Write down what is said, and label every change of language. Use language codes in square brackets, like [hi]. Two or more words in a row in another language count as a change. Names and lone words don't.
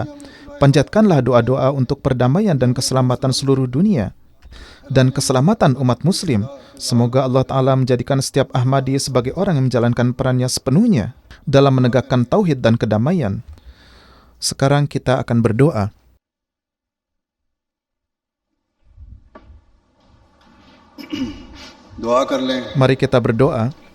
[id] Panjatkanlah doa-doa untuk perdamaian dan keselamatan seluruh dunia dan keselamatan umat muslim. Semoga Allah Ta'ala menjadikan setiap Ahmadi sebagai orang yang menjalankan perannya sepenuhnya dalam menegakkan tauhid dan kedamaian. Sekarang kita akan berdoa. [ur] دعا کر لیں. [id] Mari kita berdoa.